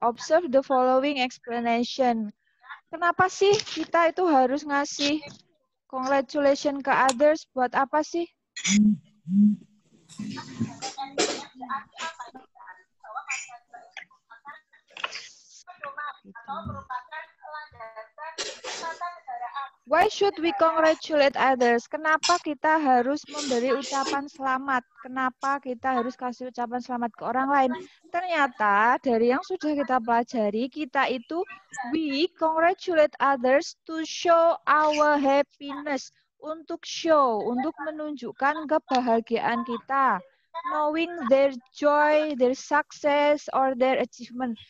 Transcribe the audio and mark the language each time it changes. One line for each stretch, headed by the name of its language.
English: Observe the following explanation.
Indonesian: Kenapa sih kita itu harus ngasih congratulations ke others? Buat apa sih?
English: Why should we congratulate others?
Indonesian: Kenapa kita harus memberi ucapan selamat? Kenapa kita harus kasih ucapan selamat ke orang lain? Ternyata dari yang sudah kita pelajari, kita itu
English: we congratulate others to show our happiness.
Indonesian: Untuk show, untuk menunjukkan kebahagiaan kita.
English: Knowing their joy, their success, or their achievement.